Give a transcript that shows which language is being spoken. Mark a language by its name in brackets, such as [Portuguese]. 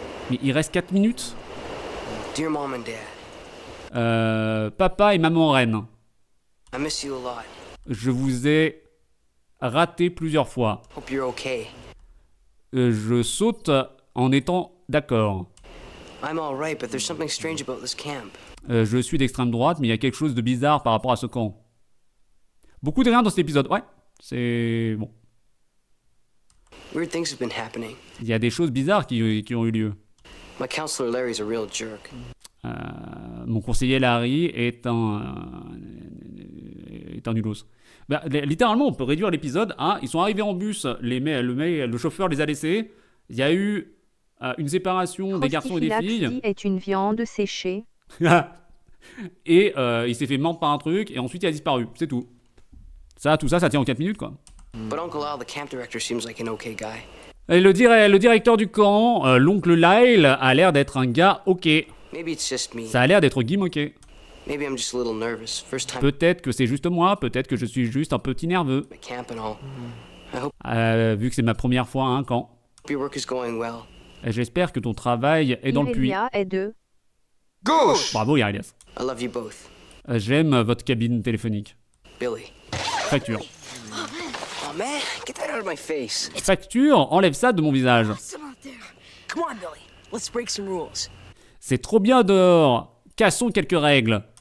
[French] Mais il reste 4 minutes. [English] Dear Mom and Dad, [French] Papa et maman reine, [English] I miss you a lot. [French] je vous ai raté plusieurs fois. [English] Hope you're okay. [French] Je saute en étant d'accord. [English] I'm all right, but there's something strange about this camp. [French] Je suis d'extrême droite, mais il y a quelque chose de bizarre par rapport à ce camp. Beaucoup de rien dans cet épisode. Ouais, c'est bon. [English] Weird things have been happening. [French] Il y a des choses bizarres qui ont eu lieu. [English] My counselor Larry's a real jerk. [French] Mon conseiller Larry est un nulos. Bah, littéralement, on peut réduire l'épisode à ils sont arrivés en bus, le chauffeur les a laissés. Il y a eu une séparation des garçons et des filles. Est une viande séchée. Et il s'est fait mordre par un truc et ensuite il a disparu. C'est tout. Tout ça, ça tient en 4 minutes, quoi. [English] But Uncle Al, the camp director, seems like an okay guy. [French] Et le directeur du camp, l'oncle Lyle, a l'air d'être un gars ok. [English] Maybe it's just me. [French] Ça a l'air d'être Guy moqué. [English] Maybe I'm just a little nervous. First time [French] Peut-être que c'est juste moi, peut-être que je suis juste un petit nerveux. [English] at camp and all. I hope [French] Vu que c'est ma première fois à un camp. [English] your work is going well. [French] Et j'espère que ton travail est dans le puits. Irelia est de Gauche. Bravo, Irelias. [English] I love you both. [French] J'aime votre cabine téléphonique. [English] Billy. [French] Facture. [English] Oh man, get that out of my face. [French] Facture, enlève ça de mon visage. [English] Come on, Billy. Let's break some rules. [French] C'est trop bien dehors. Cassons quelques règles.